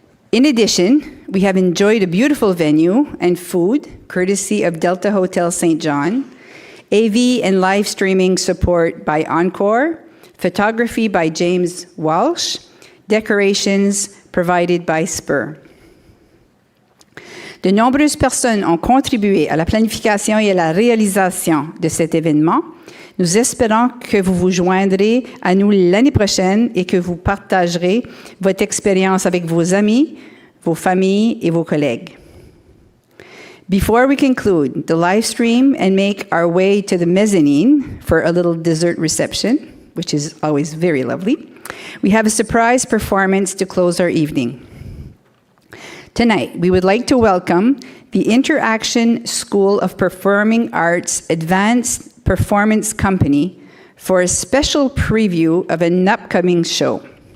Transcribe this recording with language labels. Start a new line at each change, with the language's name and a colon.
English: In addition, we have enjoyed a beautiful venue and food, courtesy of Delta Hotel St. John, AV and live streaming support by Encore, photography by James Walsh, decorations provided by Spur.
French: De nombreuses personnes ont contribué à la planification et à la réalisation de cet événement. Nous espérons que vous vous joindrez à nous l'année prochaine et que vous partagerez votre expérience avec vos amis, vos familles et vos collègues.
English: Before we conclude the live stream and make our way to the mezzanine for a little dessert reception, which is always very lovely, we have a surprise performance to close our evening. Tonight, we would like to welcome the Interaction School of Performing Arts Advanced Performance Company for a special preview of an upcoming show.